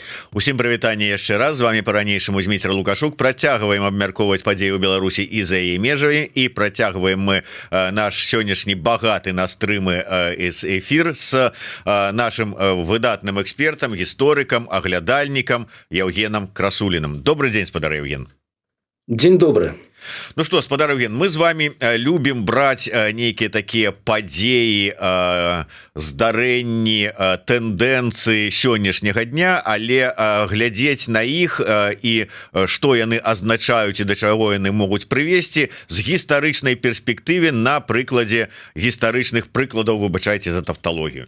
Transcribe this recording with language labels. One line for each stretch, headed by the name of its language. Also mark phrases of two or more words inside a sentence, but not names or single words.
Belarusian: Усім прывітанне яшчэ раз, з вами по-ранейшаму Зміцер Лукашук. Працягваем абмяркоўваць падзеі ў Беларусі і за яе межамі, і працягваем мы наш сённяшні багаты на стрымы эфір з нашим выдатным экспертам, гісторыкам, аглядальнікам Евгеном Красулиным.
Russian: Добрый день, спадар Евген. День добрый. Ну что,
Belarusian: спадар Евген, мы з вами любім браць нейкія такія падзеі, здарэнні, тэндэнцыі сённяшняга дня, але глядзець на іх і што яны азначаюць і да чаго яны могуць прывесці з гістарычнай перспектыве на прыкладзе гістарычных прыкладаў, выбачайце за тавталогію.